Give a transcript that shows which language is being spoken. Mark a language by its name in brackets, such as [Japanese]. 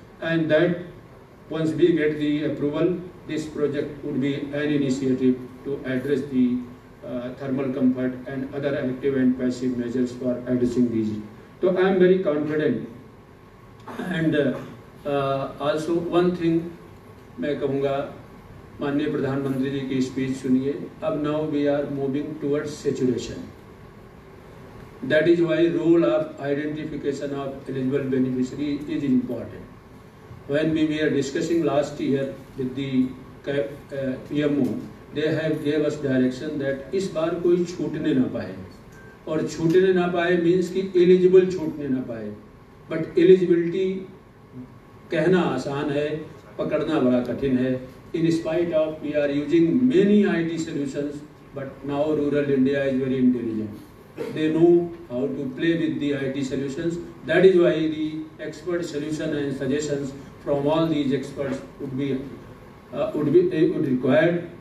[English] And that once we get the approval, this project would be an initiative to address the thermal comfort and other active and passive measures for addressing these. So I am very confident. And also one thing [Hindi] मैं कहूँगा माननीय प्रधानमंत्री जी की speech सुनिए। अब [English] Now we are moving towards saturation. That is why role of identification of eligible beneficiary is important. When we were discussing last year with the PMO, they have gave us direction that [Hindi] इस बार कोई छूटने ना पाए, [English] और छूटने ना पाए मीन्स कि एलिजिबल छूटने ना पाए। [Hindi] बट एलिजिबिलिटी कहना आसान है, पकड़ना बड़ा कठिन है। [English] In spite of we are using many IT solutions, but now rural India is very intelligent. They know how to play with the IT solutions. That is why the expert solution and suggestions from all these experts would be required.